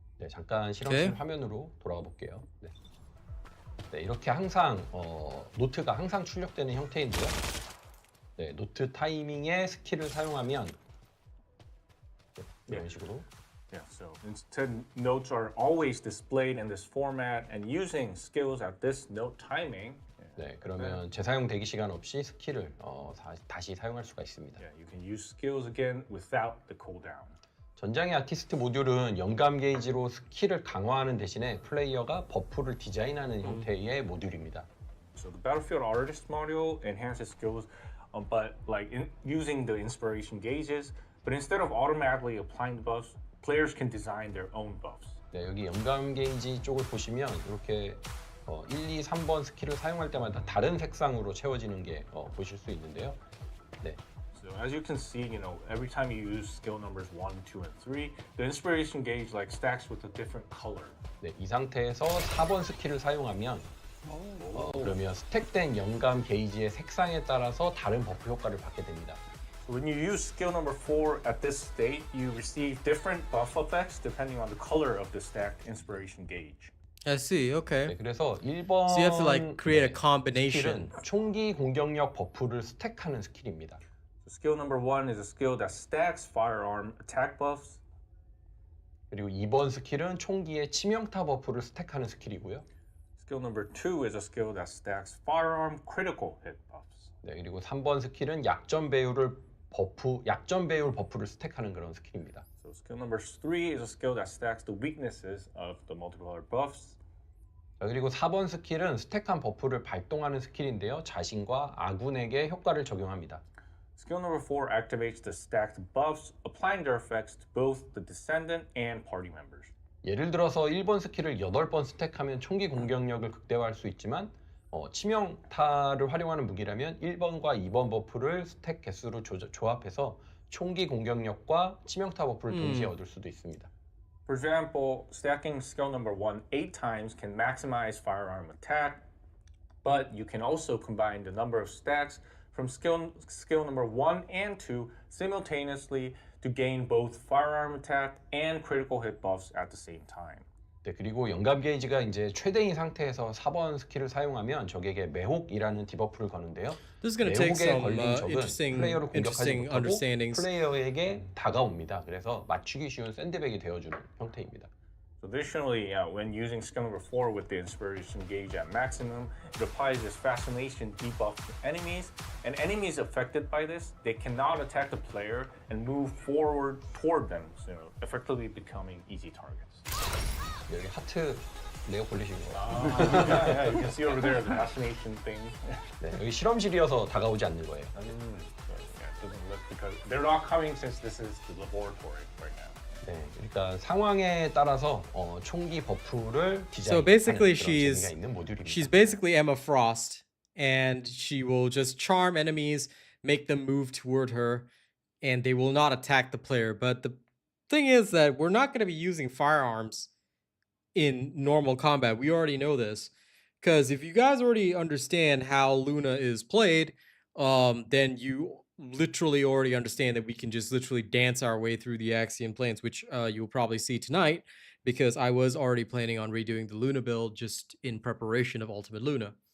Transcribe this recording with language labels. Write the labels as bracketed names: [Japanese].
[Korean] 네, 잠깐 실험실 화면으로 돌아가 볼게요. 네. 네, 이렇게 항상 노트가 항상 출력되는 형태인데요. 네, 노트 타이밍에 스킬을 사용하면 네, 이런 식으로 [English] Yeah, so instead notes are always displayed in this format, and using skills at this note timing. [Korean] 네, 그러면 재사용 대기 시간 없이 스킬을 다시 사용할 수가 있습니다. [English] Yeah, you can use skills again without the cooldown. [Korean] 전장의 아티스트 모듈은 연감 게이지로 스킬을 강화하는 대신에 플레이어가 버프를 디자인하는 형태의 모듈입니다. [English] So the Battlefield Artist module enhances skills, but using the inspiration gauges, but instead of automatically applying the buffs, players can design their own buffs. [Korean] 네, 여기 연감 게이지 쪽을 보시면 이렇게 1, 2, 3번 스킬을 사용할 때마다 다른 색상으로 채워지는 게 보실 수 있는데요. 네. [English] So as you can see, every time you use skill numbers 1, 2, and 3, the inspiration gauge stacks with a different color. [Korean] 네, 이 상태에서 4번 스킬을 사용하면 그러면 스택된 연감 게이지의 색상에 따라서 다른 버프 효과를 받게 됩니다. [English] When you use skill number 4 at this state, you receive different buff effects depending on the color of the stacked inspiration gauge. I see. Okay. [Korean] 네, 그래서 1번 [English] So you have to like create a combination. [Korean] 스킬은 총기 공격력 버프를 스택하는 스킬입니다. [English] So skill number 1 is a skill that stacks firearm attack buffs. [Korean] 그리고 2번 스킬은 총기의 치명타 버프를 스택하는 스킬이고요. [English] Skill number 2 is a skill that stacks firearm critical hit buffs. [Korean] 네, 그리고 3번 스킬은 약점 배율 버프를 스택하는 그런 스킬입니다. [English] So skill number 3 is a skill that stacks the weaknesses of the multicolor buffs. [Korean] 자, 그리고 4번 스킬은 스택한 버프를 발동하는 스킬인데요. 자신과 아군에게 효과를 적용합니다. [English] Skill number 4 activates the stacked buffs, applying their effects to both the Descendant and party members. [Korean] 예를 들어서 1번 스킬을 8번 스택하면 총기 공격력을 극대화할 수 있지만 치명타를 활용하는 무기라면 1번과 2번 버프를 스택 개수로 조합해서 총기 공격력과 치명타 버프를 동시에 얻을 수도 있습니다. [English] For example, stacking skill number 1 8 times can maximize firearm attack, but you can also combine the number of stacks from skill number 1 and 2 simultaneously to gain both firearm attack and critical hit buffs at the same time. [Korean] 네, 그리고 연감 게이지가 이제 최대인 상태에서 4번 스킬을 사용하면 적에게 매혹이라는 디버프를 거는데요. [English] This is going to take [Korean] 매혹에 [English] some [Korean] 걸린 적은 플레이어를 공격하지 [English] interesting [Korean] 못하고 [English] understandings. [Korean] 플레이어에게 다가옵니다. 그래서 맞추기 쉬운 샌드백이 되어주는 형태입니다. [English] So additionally, when using skill number 4 with the inspiration gauge at maximum, it applies this fascination debuff to enemies, and enemies affected by this, they cannot attack the player and move forward toward them, so effectively becoming easy targets. [Korean] 여기 하트 내가 걸리신 거예요. [English] Yeah, you can see over there the fascination thing. [Korean] 네, 여기 실험실이어서 다가오지 않는 거예요. [English] Yeah, it doesn't look because they're not coming since this is the laboratory right now. [Korean] 네, 그러니까 상황에 따라서 총기 버프를 [English] So [Korean] 디자인하는 [English] basically, [Korean] 그런 재미가 있는 모듈입니다. [English] she's basically Emma Frost, and she will just charm enemies, make them move toward her, and they will not attack the player. But the thing is that we're not going to be using firearms in normal combat. We already know this, because if you guys already understand how Luna is played, then you literally already understand that we can just literally dance our way through the Axion Plains, which you'll probably see tonight, because I was already planning on redoing the Luna build just in preparation of Ultimate Luna.